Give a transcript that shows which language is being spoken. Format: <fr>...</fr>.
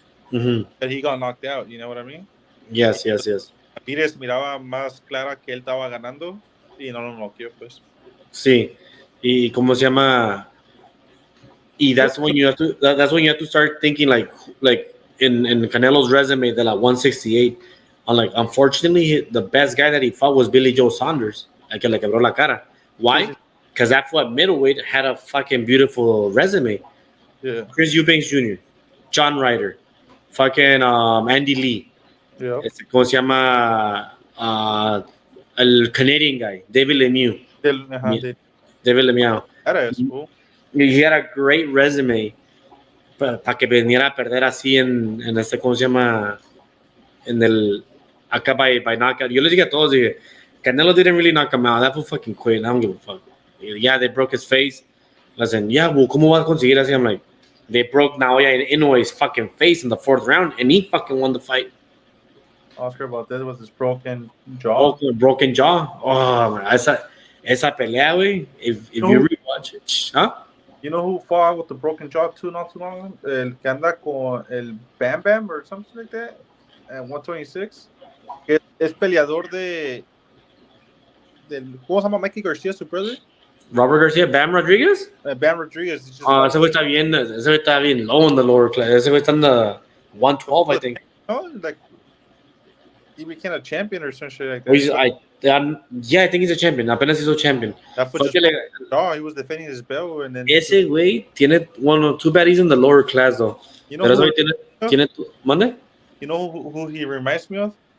<en>But he got knocked out, you know what I mean? Yes.</en> <es>Pires miraba más clara que él estaba ganando y no lo noqueó, pues. Sí. Y cómo se llama.</es> <en>Y that's when you have to start thinking like in Canelo's resume</en> <es>de la</es> <en>168. I'm like, unfortunately, the best guy that he fought was Billy Joe Saunders.</en> <es>El que le quebró la cara.</es> <en>Why? Because that foot middleweight had a fucking beautiful resume. Yeah. Chris Eubanks Jr., John Ryder, fucking Andy Lee. Yeah.</en> <es>¿Cómo se llama? El</es> <en>Canadian guy,</en> <es>David Lemieux. David Lemieux.</es> <en>Cool. He had a great resume</en> <es>para que viniera a perder así en ¿cómo se llama? En el acá</es> <en>by knockout.</en> <es>Yo les dije a todos, dije,</es> <en>Canelo didn't really knock him out. That fool fucking quit. I don't give a fuck. Yeah, they broke his face. Listen, yeah, well,</en> <es>¿cómo va a conseguir así?</es> <en>I'm like, they broke Naoya Inoue's fucking face in the 4th round, and he fucking won the fight. Oscar Valdez was his broken jaw. Broken jaw. Oh, man,</en> <es>esa pelea, güey.</es> <en>If you rewatch it, huh? You know who fought with the broken jaw not too long?</en> <es>El que anda con el Bam Bam</es> <en>or something like that at</en> <es>126. Es peleador del ¿cómo se llama? Mikey Garcia, su brother. Robert Garcia, Bam Rodriguez. Bam Rodriguez. Ese güey está bien</es> <en>low in the lower class.</en> <es>Ese güey está en</es> <en>the 112, I think. Oh, like he became a champion or some shit like that. I think he's a champion.</en> <es>Apenas hizo</es> <en>champion. He was defending his belt and then.</en> <es>Ese güey tiene</es> <en>one or two baddies in the lower class though. You know</en> <es>¿Mande?</es> <en>You know who he reminds me of?</en>